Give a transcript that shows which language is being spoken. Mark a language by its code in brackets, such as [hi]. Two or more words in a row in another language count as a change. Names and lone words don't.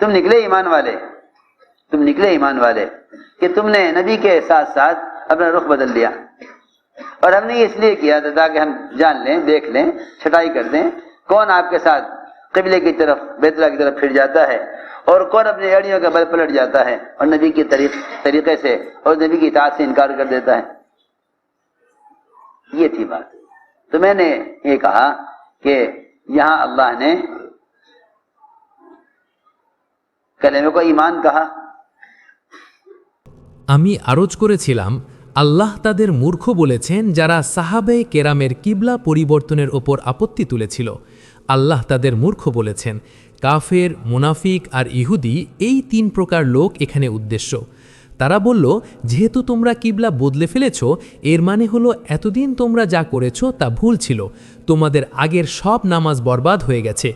[ur] تم نکلے ایمان والے کہ تم نے نبی کے ساتھ ساتھ اپنا رخ بدل دیا, اور ہم نے یہ اس لیے کیا تھا تاکہ ہم جان لیں, دیکھ لیں, چھٹائی کر دیں کون آپ کے ساتھ قبلے کی طرف, بیت اللہ کی طرف پھر جاتا ہے اور کون اپنی ایڑیوں کے بل پلٹ جاتا ہے اور نبی کے طریقے سے اور نبی کی اطاعت سے انکار کر دیتا ہے. یہ تھی بات. تو میں نے یہ کہا کہ یہاں اللہ نے کلمے کو ایمان کہا. [bn] আমি আরজ করেছিলাম আল্লাহ তাদের মূর্খ বলেছেন যারা সাহাবে কেরামের কিবলা পরিবর্তনের ওপর আপত্তি তুলেছিল। আল্লাহ তাদের মূর্খ বলেছেন। কাফের, মুনাফিক আর ইহুদি, এই 3 প্রকার লোক এখানে উদ্দেশ্য। তারা বলল, যেহেতু তোমরা কিবলা বদলে ফেলেছ, এর মানে হলো এতদিন তোমরা যা করেছ তা ভুল ছিল, তোমাদের আগের সব নামাজ বরবাদ হয়ে গেছে।